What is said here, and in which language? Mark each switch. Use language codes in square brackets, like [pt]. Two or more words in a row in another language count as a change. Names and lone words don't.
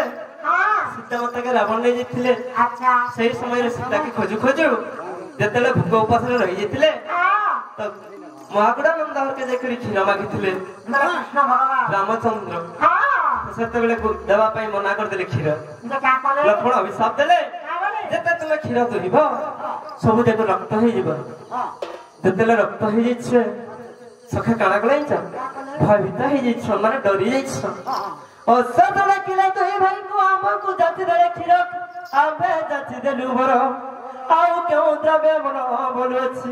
[hi] हाँ [or] ସୀତା ମାତାକେ ରାବଣ ନେଇ ଯାଇଥିଲେ [hi] अच्छा [or] ସେଇ ସମୟରେ ସୀତାକେ ଖୋଜୁ ଖୋଜୁ ଯେତେବେଳେ ଭୋକ ଉପାସରେ ରହିଯାଇଥିଲେ [hi] हाँ [or] ତ ମହାକୁଡ଼ା ନନ୍ଦ ଘରକେ ଯାଇକରି କ୍ଷୀର ମାଗିଥିଲେ [hi] कृष्ण भगवान [or] ରାମଚନ୍ଦ୍ର [hi] हाँ [or] ସେତେବେଳେ ଦେବା ପାଇଁ ମନା କରିଦେଲେ କ୍ଷୀର [hi] जो क्या करे [or] ଲକ୍ଷ୍ମଣ ଅଭିଶାପ ଦେଲେ [hi] क्या बोले [or] ଯେତେ ତୁମେ କ୍ଷୀର ଦୁହିବ ସବୁ ଯାକ ରକ୍ତ ହେଇଯିବ ଯେତେବେଳେ ରକ୍ତ ହେଇଯାଇଛି ସଖା କାଣା କଲାଇଛ ଭୟଭୀତ ହେଇଯାଇଛ ମାନେ ଡରି ଯାଇଛ ଔଷଧ ଡାକିଲେ ଦୁଇ ଭାଇଙ୍କୁ ଆମକୁ ଜାତି ଦେଲେ କ୍ଷୀର ଆମେ ଜାତି ଦେଲୁ ବର ଆଉ କେଉଁ ଦ୍ରବ୍ୟ ମନ ବୋଲୁଅଛି